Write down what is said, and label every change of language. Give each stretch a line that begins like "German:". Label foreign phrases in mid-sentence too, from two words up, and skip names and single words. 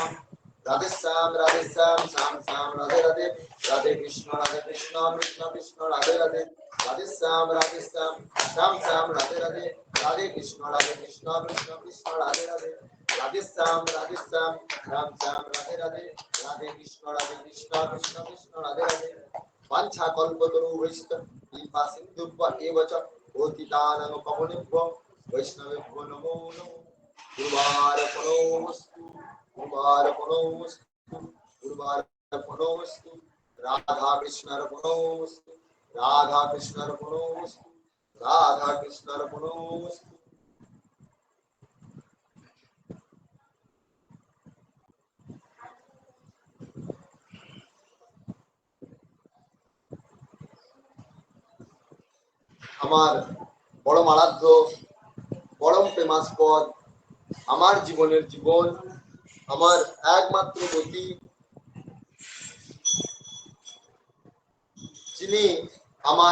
Sanskrit: রাধে শ্যাম শ্যাম শ্যাম রাধে রাধে রাধে কৃষ্ণ কৃষ্ণ কৃষ্ণ রাধে রাধে রাধে শ্যাম শ্যাম শ্যাম রাধে রাধে রাধে কৃষ্ণ কৃষ্ণ কৃষ্ণ রাধে রাধে রাধে শ্যাম শ্যাম শ্যাম রাধে রাধে রাধে কৃষ্ণ কৃষ্ণ কৃষ্ণ রাধে রাধে। বাঞ্ছা কল্পতরুভ্যশ্চ কৃপা সিন্ধুভ্য এব চ পতিতানাং পাবনেভ্যো বৈষ্ণবেভ্যো নমো নমঃ। গুরুবারপণমস্তু গুরুবারপণমস্তু গুরুবারপণমস্তু রাধা কৃষ্ণার্পণমস্তু রাধা কৃষ্ণার্পণমস্তু রাধা কৃষ্ণার্পণমস্তু।
Bangla: আমার পরম আরাধ্য পরম প্রেমাস্পদ আমার জীবনের জীবন আমার একমাত্র গতি যিনি আমার